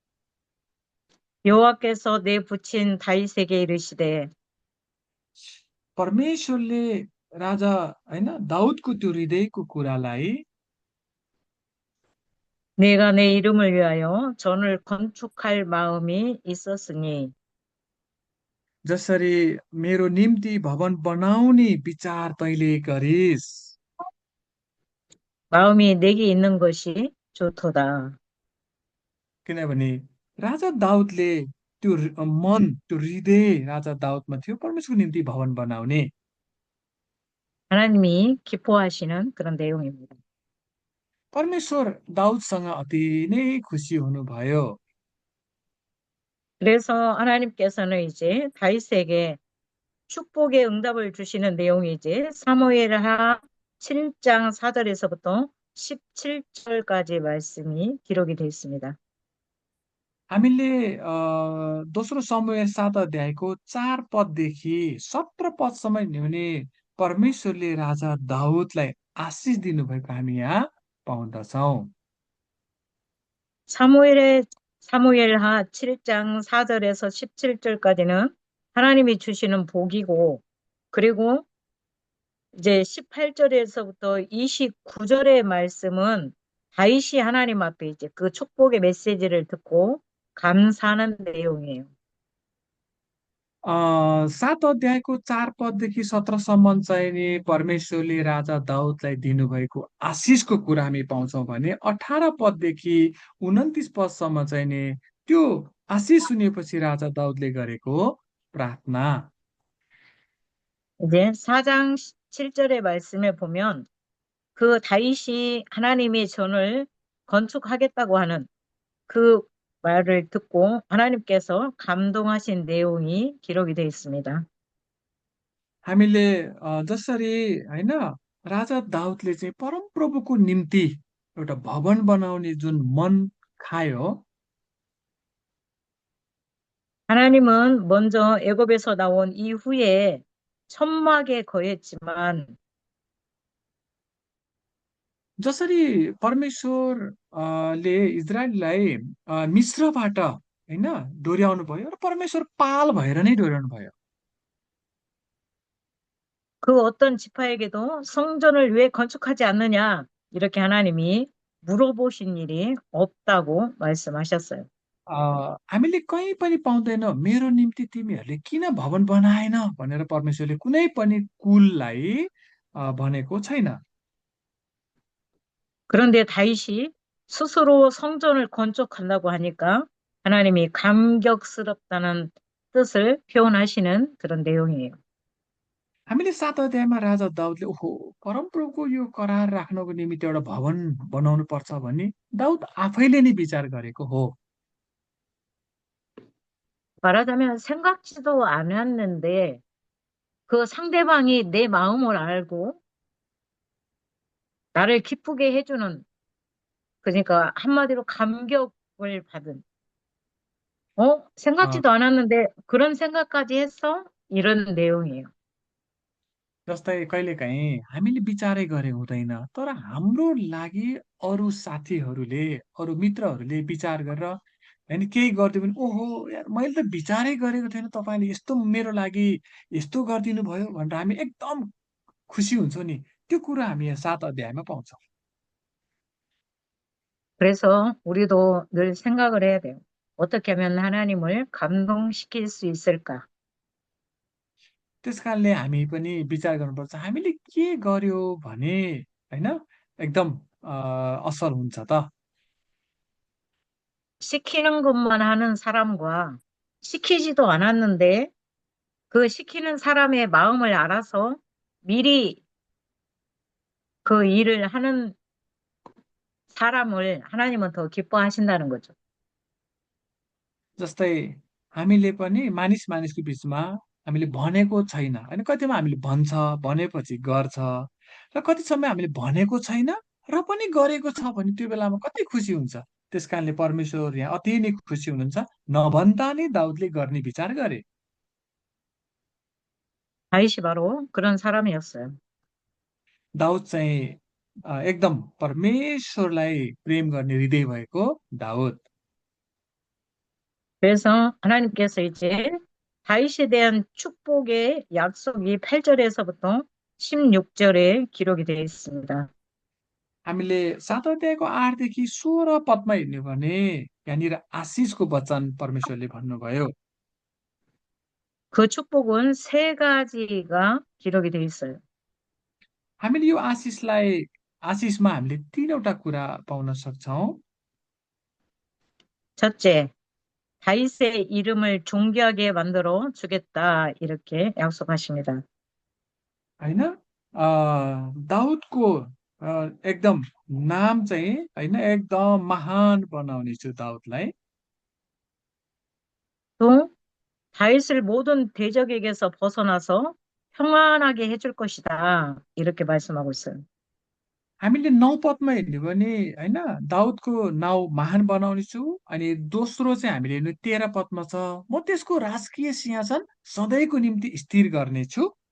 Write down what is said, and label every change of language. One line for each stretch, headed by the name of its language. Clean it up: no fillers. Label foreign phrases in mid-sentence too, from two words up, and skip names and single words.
Korean: 여호와께서 내 부친 다윗에게 이르시되
Nepali: परमेश्वरले राजा होइन दाउदको त्यो हृदयको कुरालाई
Korean: 내가 내 이름을 위하여 전을 건축할 마음이 있었으니
Nepali: जसरी मेरो निम्ति भवन बनाउने विचार तैँले गरिस्
Korean: 마음이 내게 있는 것이 좋도다.
Nepali: किनभने राजा दाउदले त्यो मन त्यो हृदय राजा दाउदमा थियो परमेश्वरको निम्ति भवन बनाउने
Korean: 하나님이 기뻐하시는 그런 내용입니다.
Nepali: परमेश्वर दाउदसँग अति नै खुसी हुनुभयो
Korean: 그래서 하나님께서는 이제 다윗에게 축복의 응답을 주시는 내용이 이제 사무엘하 7장 4절에서부터 17절까지 말씀이 기록이 되어 있습니다.
Nepali: हामीले दोस्रो समूह 7 अध्यायको 4 पददेखि 17 पदसम्म हेर्ने भने परमेश्वरले राजा दाउदलाई आशिष दिनुभएको हामी यहाँ पाउँदछौँ
Korean: 사무엘의 사무엘하 7장 4절에서 17절까지는 하나님이 주시는 복이고 그리고 이제 18절에서부터 29절의 말씀은 다윗이 하나님 앞에 이제 그 축복의 메시지를 듣고 감사하는 내용이에요.
Nepali: 7 अध्यायको 4 पददेखि 17 सम्म चाहिँ नि परमेश्वरले राजा दाउदलाई दिनुभएको आशिषको कुरा हामी पाउँछौँ भने 18 पददेखि 29 पदसम्म चाहिँ नि त्यो आशिष सुनेपछि राजा दाउदले गरेको प्रार्थना
Korean: 이제 4장 7절의 말씀에 보면 그 다윗이 하나님의 전을 건축하겠다고 하는 그 말을 듣고 하나님께서 감동하신 내용이 기록이 되어 있습니다.
Nepali: हामीले जसरी होइन राजा दाउदले चाहिँ परमप्रभुको निम्ति एउटा भवन बनाउने जुन मन खायो
Korean: 하나님은 먼저 애굽에서 나온 이후에 천막에 거했지만
Nepali: जसरी परमेश्वर ले इजरायललाई मिश्रबाट होइन डोर्याउनु भयो र परमेश्वर पाल भएर नै डोर्याउनु भयो
Korean: 그 어떤 지파에게도 성전을 왜 건축하지 않느냐 이렇게 하나님이 물어보신 일이 없다고 말씀하셨어요.
Nepali: हामीले कहीँ पनि पाउँदैनौँ मेरो निम्ति तिमीहरूले किन भवन बनाएन भनेर परमेश्वरले कुनै पनि कुललाई भनेको छैन
Korean: 그런데 다윗이 스스로 성전을 건축한다고 하니까 하나님이 감격스럽다는 뜻을 표현하시는 그런 내용이에요.
Nepali: हामीले 7 अध्यायमा राजा दाउदले ओहो परमप्रभुको यो करार राख्नको निमित्त एउटा भवन बनाउनु पर्छ भन्ने दाउद आफैले नै विचार गरेको हो
Korean: 말하자면 생각지도 않았는데 그 상대방이 내 마음을 알고 나를 기쁘게 해주는 그러니까 한마디로 감격을 받은 अ, 생각지도 않았는데 그런 생각까지 했어? 이런 내용이에요.
Nepali: जस्तै कहिलेकाहीँ हामीले विचारै गरे हुँदैन तर हाम्रो लागि अरू साथीहरूले अरू मित्रहरूले विचार गरेर होइन केही गरिदियो भने ओहो यार मैले त विचारै गरेको थिएन तपाईँले यस्तो मेरो लागि यस्तो गरिदिनु भयो भनेर हामी एकदम खुसी हुन्छौँ नि त्यो कुरा हामी यहाँ 7 अध्यायमा पाउँछौँ
Korean: 그래서 우리도 늘 생각을 해야 돼요. 어떻게 하면 하나님을 감동시킬 수 있을까?
Nepali: त्यस कारणले हामी पनि विचार गर्नुपर्छ हामीले के गर्यो भने होइन एकदम असल हुन्छ त
Korean: 시키는 것만 하는 사람과 시키지도 않았는데 그 시키는 사람의 마음을 알아서 미리 그 일을 하는 사람을 하나님은 더 기뻐하신다는 거죠.
Nepali: जस्तै हामीले पनि मानिस मानिसको बिचमा हामीले भनेको छैन होइन, कतिमा हामीले भन्छ भनेपछि गर्छ, र कति समय हामीले भनेको छैन र पनि गरेको छ भने त्यो बेलामा कति खुसी हुन्छ। त्यस कारणले परमेश्वर यहाँ अति नै खुसी हुनुहुन्छ, नभन्दा नै दाउदले गर्ने विचार गरे।
Korean: 다윗이 바로 그런 사람이었어요.
Nepali: दाउद चाहिँ एकदम परमेश्वरलाई प्रेम गर्ने हृदय भएको दाउद।
Korean: 그래서 하나님께서 이제 다윗에 대한 축복의 약속이 8절에서부터 16절에 기록이 되어 있습니다.
Nepali: हामीले 7 अध्यायको 8 देखि 16 पदमा हेर्ने भने यहाँनिर आशिषको वचन परमेश्वरले भन्नुभयो।
Korean: 그 축복은 세 가지가 기록이 되어 있어요.
Nepali: हामीले यो आशिषमा हामीले तीनवटा कुरा पाउन सक्छौं।
Korean: 첫째, 다윗의 이름을 존귀하게 만들어 주겠다. 이렇게 약속하십니다.
Nepali: होइन, दाउदको एकदम नाम चाहिँ होइन एकदम महान बनाउने छु दाउदलाई।
Korean: 또 다윗을 모든 대적에게서 벗어나서 평안하게 해줄 것이다. 이렇게 말씀하고 있어요.
Nepali: हामीले 9 पदमा हेर्ने भने होइन दाउदको नाउँ महान बनाउने छु। अनि दोस्रो चाहिँ हामीले हेर्नु 13 पदमा छ, म त्यसको राजकीय सिंहासन सधैँको निम्ति स्थिर गर्नेछु।